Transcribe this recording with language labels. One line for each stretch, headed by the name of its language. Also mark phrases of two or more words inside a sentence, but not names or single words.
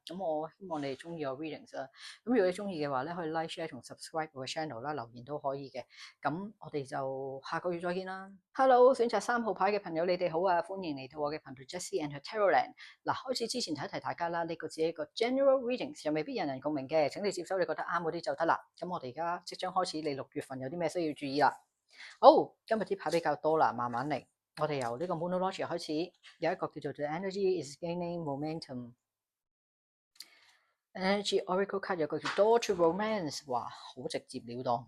Cantonese: 咁我希望你哋中意我 readings 啦。咁如果你中意嘅話咧，可以
English: like、share
Cantonese: 同 subscribe 我嘅 channel 啦，留言都可以嘅。咁我哋就下個月再見啦。Hello，選擇3號牌嘅朋友，你哋好啊！歡迎嚟到我嘅頻道 Jessie and her Tarotland。嗱，開始之前提一提大家啦，呢個只係一個
English: general readings，
Cantonese: 又未必人人共鳴嘅。請你接收你覺得啱嗰啲就得啦。咁我哋而家即將開始，你6月份有啲咩需要注意啦？好，今日啲牌比較多啦，慢慢嚟。我哋由呢個 Moonology 開始，有一個叫做 The Energy is Gaining Momentum。Energy Oracle card 有個叫 Door to Romance，哇，好直接了當。